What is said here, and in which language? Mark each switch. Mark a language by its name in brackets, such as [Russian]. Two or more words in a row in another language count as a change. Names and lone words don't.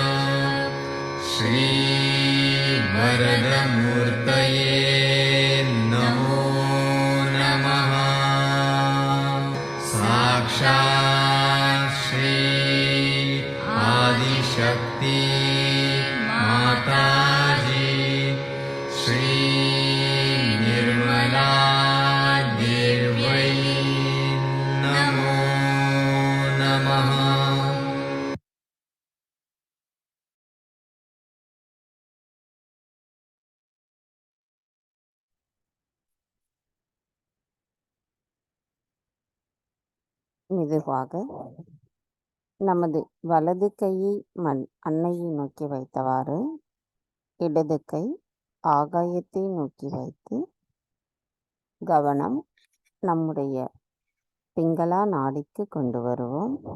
[Sanskrit] श्रीवरदमूर्तये नमो नमः साक्षात् श्री आदिशक्ति माताजी श्री निर्मला देव्यै नमो नमः [Tamil] மெதுவாக நமது வலது கையை அன்னையை நோக்கி வைத்தவாறு இடது கை ஆகாயத்தை நோக்கி வைத்து கவனம் நம்முடைய பிங்களா நாடிக்கு கொண்டு வருவோம்.